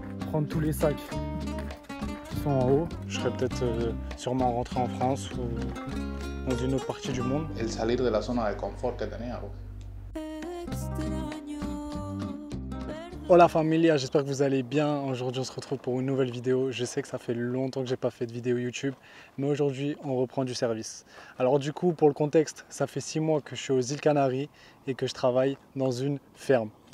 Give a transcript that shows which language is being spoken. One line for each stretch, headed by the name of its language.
French: prendre tous les sacs qui sont en haut. Je serais peut-être sûrement rentré en France ou dans une autre partie du monde.
Spanish: El salir de la zona de confort que teníamos. Hola familia,
French: j'espère que vous allez bien. Aujourd'hui on se retrouve pour une nouvelle vidéo. Je sais que ça fait longtemps que j'ai pas fait de vidéo YouTube, mais aujourd'hui on reprend du service. Alors du coup, pour le contexte, ça fait 6 mois que je suis aux îles Canaries et que je travaille dans une ferme.